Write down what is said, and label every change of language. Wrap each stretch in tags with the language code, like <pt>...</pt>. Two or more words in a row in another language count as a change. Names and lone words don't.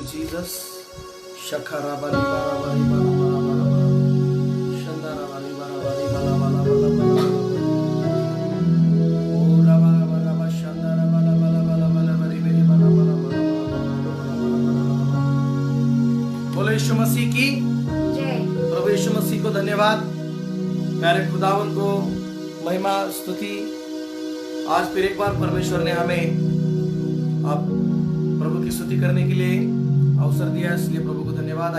<hi>जीसस। शखरा बारी बारा बारी बारा बारा बारा बारा शंदारा बारी बारा बारी बाला बाला बाला बाला ओरा बारा बारा बा शंदारा बाला बाला बाला बाला बारी मेरी बाला बाला बाला बाला। बोलो यीशु मसीह की जय। प्रभु यीशु मसीह को धन्यवाद। प्यारे खुदावन को महिमा स्तुति। आज फिर एक बार परमेश्वर ने हमें अब प्रभु की स्तुति करने के लिए अवसर दिया, इसलिए प्रभु को धन्यवाद।</hi>